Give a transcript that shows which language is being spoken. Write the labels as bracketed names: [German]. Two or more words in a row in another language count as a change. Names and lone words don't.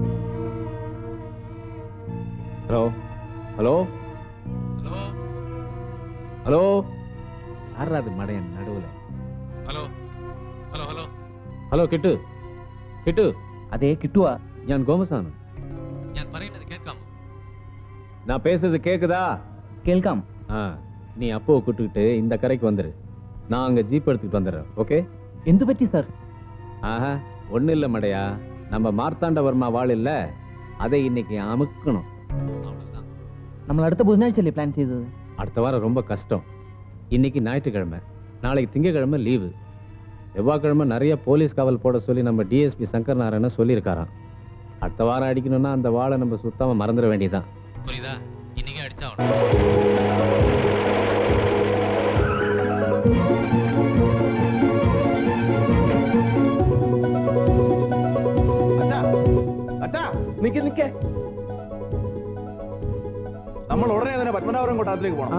[English] hello hello hello, [Malayalam] ആരാ അത് മടയൻ നടുവിലെ? [English] hello hello hello [Malayalam] ഹലോ, കിട്ടു കിട്ടു. അതെ കിട്ടുവാ. ഞാൻ ഗോമസാണ്. ഞാൻ പറയുന്നത് കേൾക്കാമോ? [Tamil] நான் பேசுறது கேக்குதா? [Malayalam] കേൾക്കാം. [Tamil] நீ அப்போ கூட்டுக்கிட்டு இந்த கரைக்கு வந்துரு. நான் அங்க ஜீப் எடுத்துக்கிட்டு வந்துடுறேன். ஓகே? [Malayalam] എന്തു പറ്റി സാർ? [Tamil] ஆஹா ஒன்றும் இல்லை மடையா, நம்ம மார்த்தாண்டவர்மா வாழ் இல்லை, அதை இன்னைக்கு அமுக்கணும். നമ്മൾ അടുത്ത ബുധനാഴ്ചയല്ലേ പ്ലാൻ ചെയ്തത്? அடுத்த வாரம் ரொம்ப கஷ்டம். இன்னைக்கு ஞாயிற்றுக்கிழமை, நாளைக்கு திங்கக்கிழமை லீவு. செவ்வாய்க்கிழமை நிறைய போலீஸ் காவல் போட சொல்லி நம்ம டிஎஸ்பி சங்கர் நாராயண சொல்லியிருக்காராம். அடுத்த வாரம் அடிக்கணும்னா அந்த வாழை நம்ம சுத்தமாக மறந்துட வேண்டியதான். புரியுதா? இன்னைக்கே அடிச்சா [Malayalam] നിക്ക്. നമ്മൾ ഉടനെ തന്നെ പത്മനാഭപുരം കൊട്ടാരത്തിലേക്ക് പോകണം.